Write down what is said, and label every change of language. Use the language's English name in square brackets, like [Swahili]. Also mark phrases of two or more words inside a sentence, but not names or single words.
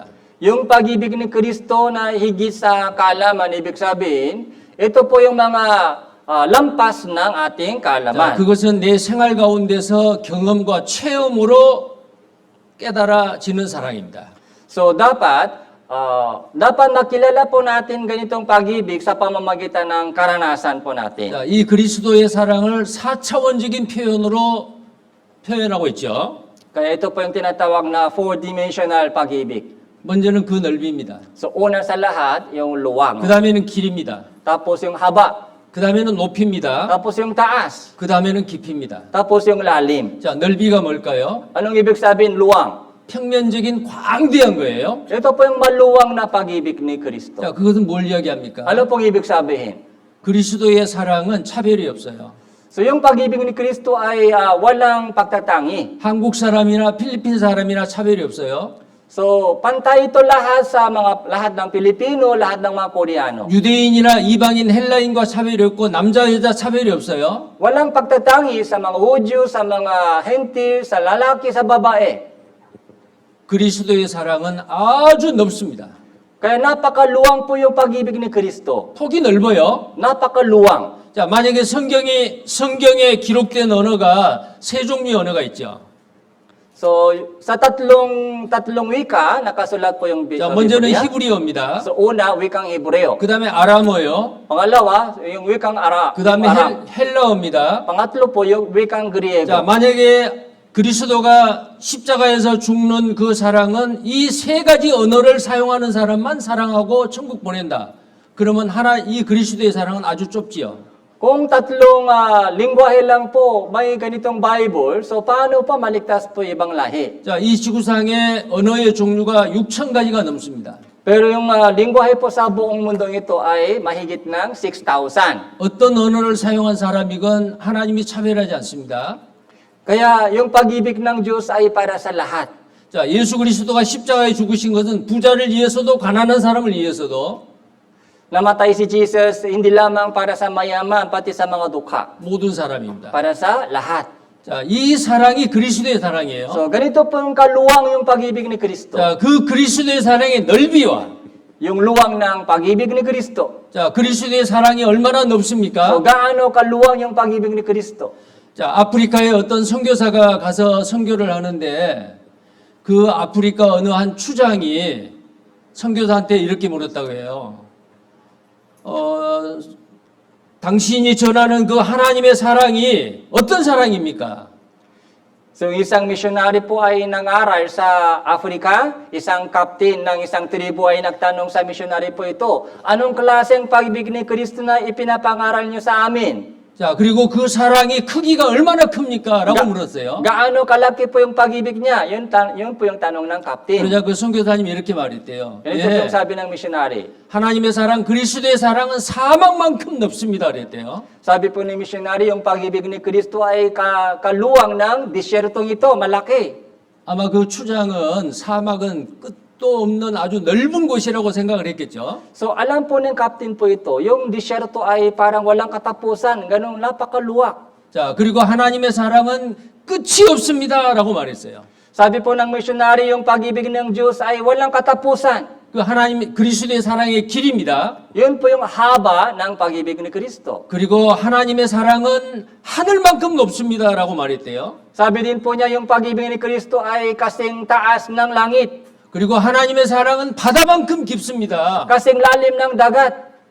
[Filipino] Yung pag-ibig ni Kristo na higit sa kaalaman, ibig sabihin, ito po yung mga lampas ng ating [Korean] 자, [Filipino] kaalaman. [Korean] 그것은 내 생활 가운데서 경험과 체험으로 깨달아지는 사랑입니다. [Filipino] So dapat makilala po natin ganitong pag-ibig sa pamamagitan ng karanasan po natin. [Korean] 자, 이 그리스도의 사랑을 4차원적인 표현으로 표현하고 있죠. [Filipino] Kaya ito po yung tinatawag na four-dimensional pag-ibig. [Korean] 먼저는 그 넓이입니다. [Filipino] So una sa lahat, yung luwang. [Korean] 그 다음에는 길입니다. [Filipino] Tapos yung haba. [Korean] 그 다음에는 높이입니다. [Filipino] Tapos yung taas. [Korean] 그 다음에는 깊이입니다. [Filipino] Tapos yung lalim. [Korean] 자, 넓이가 뭘까요? [Filipino] Anong ibig sabihin luwang? [Korean] 평면적인 광대한 거예요. [Filipino] Ito po yung maluwang na pag-ibig ni Kristo. [Korean] 자, 그것은 뭘 이야기합니까? [Filipino] Ano pong ibig sabihin? [Korean] 그리스도의 사랑은 차별이 없어요. [Filipino] So yung pag-ibig ni Kristo ay walang pagtatangi. [Korean] 한국 사람이나 필리핀 사람이나 차별이 없어요. [Filipino] So pantay ito lahat ng Pilipino, lahat ng mga Koreano. [Korean] 유대인이나 이방인 헬라인과 차별이 없고 남자 여자 차별이 없어요. [Filipino] Walang pagtatangi sa mga Hudyo, sa mga Hentil, sa lalaki, sa babae. [Korean] 그리스도의 사랑은 아주 넓습니다. [Filipino] Kaya napakaluwang po yung pag-ibig ni Kristo. [Korean] 폭이 넓어요. [Filipino] Napakaluwang. [Korean] 자, 만약에 성경에 기록된 언어가 세 종류의 언어가 있죠. [Filipino] So sa tatlong wika nakasulat po yung [Korean] 자, 먼저는 [Filipino] Biblia. [Korean] 히브리어입니다. [Filipino] So una, wikang Hebreo. [Korean] 그 다음에 아람어요. [Filipino] Pangalawa, yung wikang [Korean] 그 다음에 [Filipino] Aram. [Korean] 헬라어입니다. [Filipino] Pangatlo po yung wikang Griego. [Korean] 자, 만약에 그리스도가 십자가에서 죽는 그 사랑은 이 세 가지 언어를 사용하는 사람만 사랑하고 천국 보낸다. 그러면 이 그리스도의 사랑은 아주 좁지요. [Filipino] Kung tatlong lingwahe lang po may ganitong Bible, so paano pa maligtas po ibang lahi? [Korean] 자, 이 지구상에 언어의 종류가 6천 가지가 넘습니다. [Filipino] Pero yung lingwahe po sa buong mundong ito ay mahigit ng 6,000. [Korean] 어떤 언어를 사용한 사람이건 하나님이 차별하지 않습니다. [Filipino] Kaya yung pag-ibig ng Diyos ay para sa lahat. [Korean] 자, 예수 그리스도가 십자가에 죽으신 것은 부자를 위해서도 가난한 사람을 위해서도 [Filipino] Namatay si Jesus hindi lamang para sa mayaman, pati sa mga dukha. [Korean] 모든 사람입니다. [Filipino] Para sa lahat. [Korean] 자, 이 사랑이 그리스도의 사랑이에요. [Filipino] So ganito po yung kaluwang yung pag-ibig ni Kristo. [Korean] 자, 그 그리스도의 사랑의 넓이와 [Filipino] Yung luwang ng pag-ibig ni Kristo. [Korean] 자, 그리스도의 사랑이 얼마나 [Filipino] So [Korean] 넓습니까? [Filipino] gaano kaluwang yung pag-ibig ni Kristo? [Korean] 자, 아프리카에 어떤 선교사가 가서 선교를 하는데 그 아프리카 어느 한 추장이 선교사한테 이렇게 물었다고 해요. 당신이 전하는 그 하나님의 사랑이 어떤 사랑입니까? [Filipino] So isang missionary po ay nangaral sa Africa, isang captain ng isang tribu ay nagtanong sa missionary po ito, anong klaseng pag-ibig ni Kristo na ipinapangaral niyo sa amin? [Korean] 자, 그리고 그 사랑이 크기가 얼마나 큽니까? 라고 물었어요. [Filipino] Gaano kalaki po yung pag-ibig niya? Yun po yung tanong ng captain. [Korean] 그러자 그 선교사님이 이렇게 말했대요. [Filipino] Ito po yung sabi ng missionary. [Korean] 하나님의 사랑, 그리스도의 사랑은 사막만큼 넓습니다. 그랬대요. [Filipino] Sabi po ni missionary, yung pag-ibig ni Kristo ay kaluwang ng disyertong ito, malaki. [Korean] 아마 그 추장은 사막은 끝도 없는 아주 넓은 곳이라고 생각을 했겠죠. [Filipino] So alam po ng captain po ito, yung disyerto ay parang walang katapusan, ganun napakaluwak. [Korean] 자, 그리고 하나님의 사랑은 끝이 없습니다. 라고 말했어요. [Filipino] Sabi po ng missionary, yung pag-ibig ng Diyos ay walang katapusan. [Korean] 그 하나님, 그리스도의 사랑의 길입니다. [Filipino] Yun po yung haba ng pag-ibig ni Kristo. [Korean] 그리고 하나님의 사랑은 하늘만큼 높습니다. 라고 말했대요. [Filipino] Sabi din po niya, yung pag-ibig ni Kristo ay kasing taas ng langit, [Korean] 그리고 하나님의 사랑은 바다만큼 깊습니다. [Filipino] kasing lalim ng dagat.